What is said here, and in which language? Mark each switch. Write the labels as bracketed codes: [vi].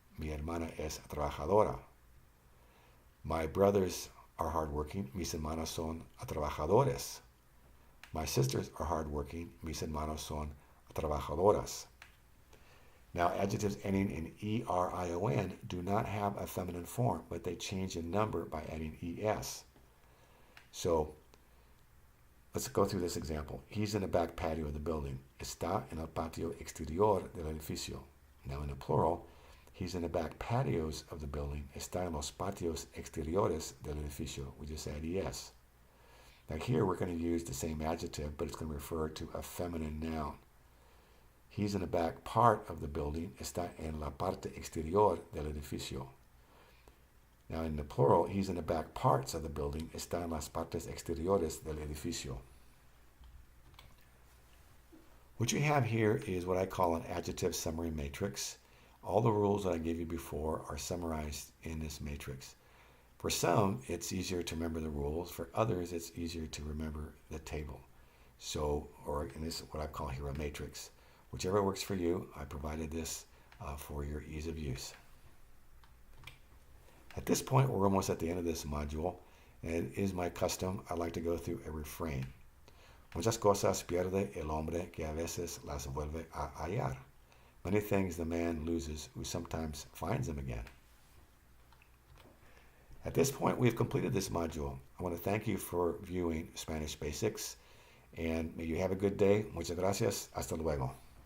[es] Mi hermana es trabajadora. [en] My brothers are hardworking. [es] Mis hermanos son trabajadores. [en] My sisters are hardworking. [es] Mis hermanos son trabajadoras. [en] Now, adjectives ending in ERION do not have a feminine form, but they change in number by adding ES. So, let's go through this example. He's in the back patio of the building. [es] Está en el patio exterior del edificio. [en] Now, in the plural, he's in the back patios of the building. [es] Está en los patios exteriores del edificio. [en] We just add ES. Now, here we're going to use the same adjective, but it's going to refer to a feminine noun. He's in the back part of the building. [es] Está en la parte exterior del edificio. [en] Now, in the plural, he's in the back parts of the building. [es] Está en las partes exteriores del edificio. [en] What you have here is what I call an adjective summary matrix. All the rules that I gave you before are summarized in this matrix. For some, it's easier to remember the rules. For others, it's easier to remember the table. So, or in this, what I call here a matrix. Whichever works for you, I provided this for your ease of use. At this point, we're almost at the end of this module, and it is my custom, I like to go through a refrain. [es] Muchas cosas pierde el hombre que a veces las vuelve a hallar. [en] Many things the man loses who sometimes finds them again. At this point, we've completed this module. I want to thank you for viewing Spanish Basics, and may you have a good day. [es] Muchas gracias. Hasta luego.